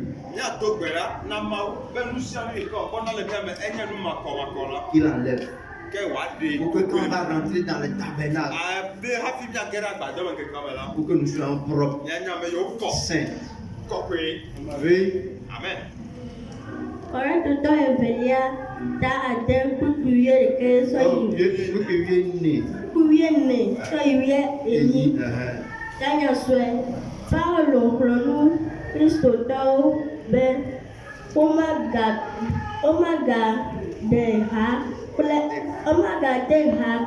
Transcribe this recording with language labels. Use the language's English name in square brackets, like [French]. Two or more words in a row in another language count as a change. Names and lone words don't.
[French] Qu'il enlève. Pour que quand on va rentrer dans le tabernacle, pour que nous soyons propres, saints. Oui. Amen. [Ewe] Corinthians evelia ta adem kukuye ke so Kukuye ne so iwe eyi tanya swe Paulo clonu Christo tao be omaga de ha